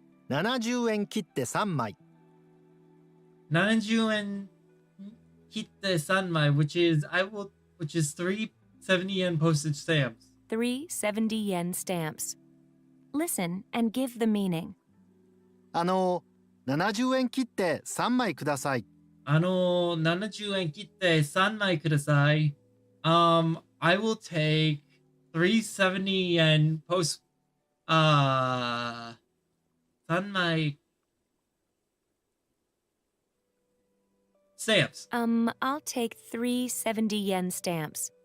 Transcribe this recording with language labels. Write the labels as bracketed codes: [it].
[ja] 70円切手3枚 70 yen kitte sanmai, [en] which is 3 70 yen postage stamps. 3 70 yen stamps. Listen and give the meaning. [ja] 70円切手3枚ください 70 yen kitte 3枚ください. [en] I will take 370 yen post 3枚 stamps. I'll take 3 70 yen stamps.